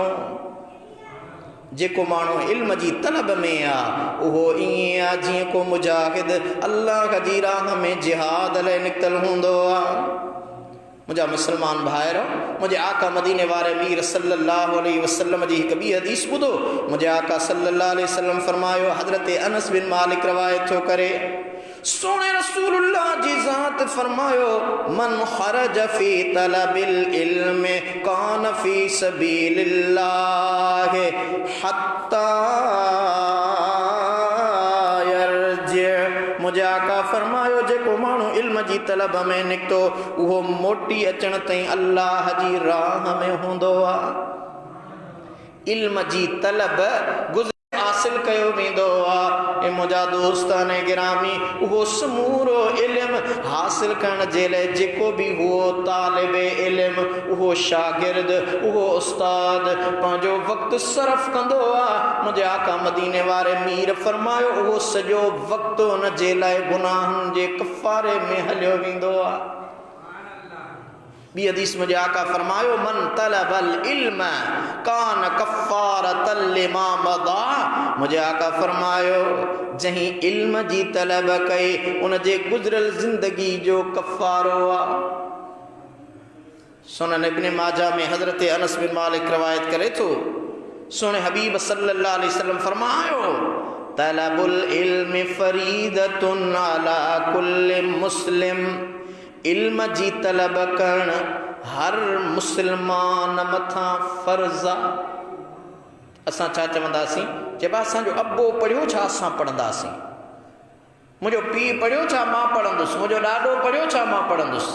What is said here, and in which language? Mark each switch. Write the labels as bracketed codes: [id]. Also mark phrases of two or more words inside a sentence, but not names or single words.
[sd] जेको माण्हू इल्म जी तलब में आ उहो ईअं आहे जीअं को मुजाहिद अल्लाह जी राह में जिहाद लाइ निकितल हूंदो आहे। मुझा मुसलमान भाइरो, मुझे आका मदीने वारे मीर [ar] صلى الله عليه وسلم [sd] जी हिकु ॿी हदीस ॿुधो। मुझे आका [ar] صلى الله عليه وسلم [sd] फरमायो, हज़रत अनस बिन मालिक रवायत थो करे, सोने रसूलुल्लाह जी ज़ात फरमायो, [ar] من خرج في طلب العلم كان في سبيل الله حتى يرجع. [sd] मुझे आका फरमायो, जेको माण्हू इल्म जी तलब में निकतो उहो मोटी अचण ताईं अल्लाह जी राह में हूंदो आहे। इल्म जी तलब हासिल कयो वेंदो आहे। ए मुंहिंजा दोस्तान गिरामी, उहो समूरो इल्म हासिल करण जे लाइ जेको बि हुओ तालिब इल्म, उहो शागिर्द, उहो उस्ताद पंहिंजो वक़्तु सरफ़ कंदो आहे। मुंहिंजे आका मदीने वारे मीर फरमायो, उहो सॼो वक़्तु हुन जे लाइ गुनाहनि जे कफ़ारे में हलियो वेंदो आहे। बी हदीस मुझे आका फरमायो, [ar] من طلب العلم كان كفارة لما مضى. [sd] मुझे आका फरमायो, जहीं इल्म जी तलब कई उन जे गुज़रियल ज़िंदगी जो कफ़ारो आहे। सुनन इब्न माजा में हज़रत अनस बिन मालिक रवायत करे थो, सुने हबीब [ar] صلى الله عليه وسلم [sd] फरमायो, [ar] طلب العلم فريضة على كل مسلم. [sd] इल्म जी तलब करण हर मुसलमान मथा फर्ज़ आहे। असां छा चवंदासीं, चइबा असांजो अब्बो पढ़ियो छा असां पढ़ंदासीं, मुंहिंजो पीउ पढ़ियो छा मां पढ़ंदुसि, मुंहिंजो ॾाॾो पढ़ियो छा मां पढ़ंदुसि।